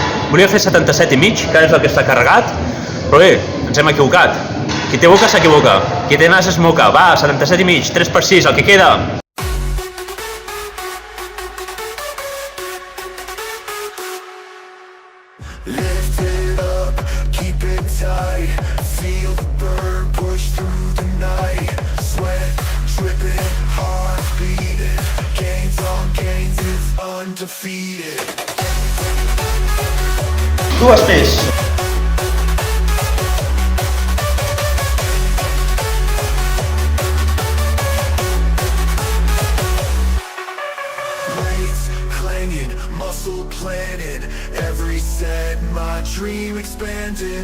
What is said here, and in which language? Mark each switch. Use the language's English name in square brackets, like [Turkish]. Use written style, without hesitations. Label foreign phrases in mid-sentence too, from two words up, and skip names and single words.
[Catalan] Volia fer 77,5, que ara és el que està carregat, però bé, ens hem equivocat. Qui té boca s'equivoca, qui té nas es moca. Va, 77,5, 3 per 6, el que queda. [English] Lift it up, keep it tight. Feel the burn, push through the night. Sweat dripping, heart beating. Gains on gains is undefeated. [Catalan] Dues més. [English] Weights clanging, muscle planning. Every set, my dream expanding.